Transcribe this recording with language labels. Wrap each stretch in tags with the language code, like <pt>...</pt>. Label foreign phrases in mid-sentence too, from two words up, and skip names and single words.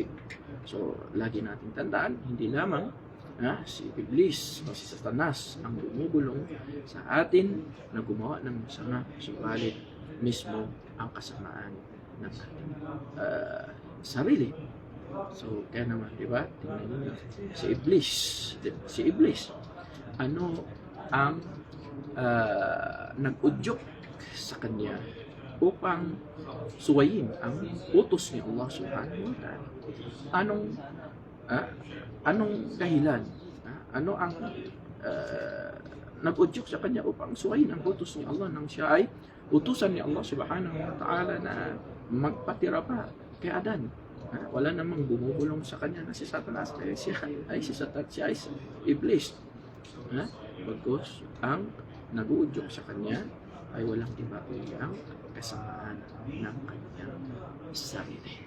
<tl>So lagi natin tandaan, hindi lamang si Iblis o si Satanas ang bumubulong sa atin na gumawa ng masama, subalit mismo ang kasamaan ng ating sarili. So kaya naman, di ba, tingnan niyo si Iblis, ano ang nag-udyok sa kanya upang suwayin ang utos ni Allah</tl> <ar>سبحانه وتعالى.</ar> <tl>Anong dahilan? Ano ang nag-udyok sa kanya upang suwayin ang utos ni Allah nang siya ay utusan ni Allah</tl> <ar>سبحانه وتعالى</ar> <tl>na magpatira pa kay Adan? Wala namang bumubulong sa kanya na si Satanas, siya ay Iblis. Bagkus ang nag-uudyok sa kanya ay walang iba kundi ang kasamaan ng kanyang sarili.</tl>